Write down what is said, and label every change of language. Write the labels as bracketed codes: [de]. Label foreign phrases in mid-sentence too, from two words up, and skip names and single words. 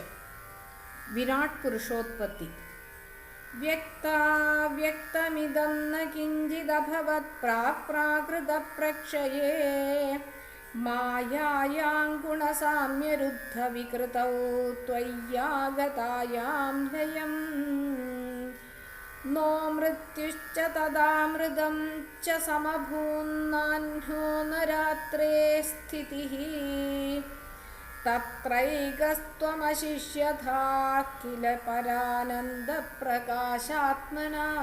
[sa] വിരാട് പുരുഷോത്പത്തി. വ്യക്താവ്യക്തമിദം ന കിഞ്ചിദഭവത് പ്രാക്പ്രാകൃതപ്രക്ഷയേ മായായാം ഗുണസാമ്യരുദ്ധവികൃതൗ ത്വയ്യാഗതായാം ലയം. नो मृत्युश्च तदामृतं च समभून्नान्यो न रात्रे स्थितिः तत्रैकस्त्वमशिष्यथा किल परानन्दप्रकाशात्मना.